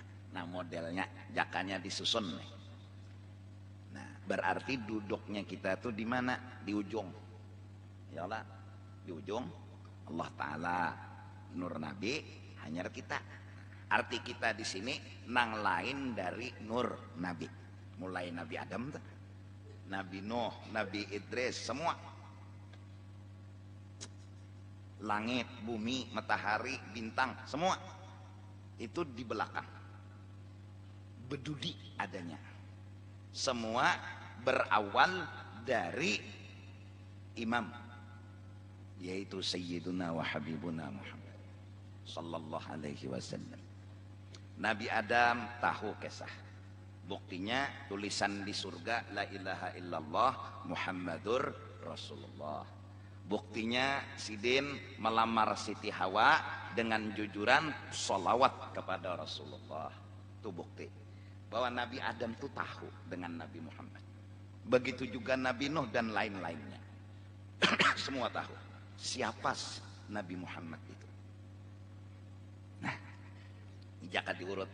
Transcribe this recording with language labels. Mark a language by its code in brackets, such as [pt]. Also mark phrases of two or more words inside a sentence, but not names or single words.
[bjn] Nah modelnya jakanya disusun nih. Nah, berarti duduknya kita tuh di mana? Di ujung. Ya Allah, di ujung Allah Ta'ala, nur Nabi hanyar kita. Arti kita di sini nang lain dari nur Nabi. Mulai Nabi Adam tuh, Nabi Nuh, Nabi Idris, semua. Langit, bumi, matahari, bintang, semua itu di belakang. Bedudi adanya. Semua berawal dari imam, yaitu [ar] سيدنا و حبيبنا محمد صلى الله عليه وسلم. [bjn] Nabi Adam tahu kisah. Buktinya tulisan di surga [ar] لا إله إلا الله محمد رسول الله. [bjn] Buktinya Sidin melamar Siti Hawa dengan jujuran sholawat kepada Rasulullah. Itu bukti bahwa Nabi Adam itu tahu dengan Nabi Muhammad. Begitu juga Nabi Nuh dan lain-lainnya. Semua tahu siapa Nabi Muhammad itu. Nah, jaka diurut.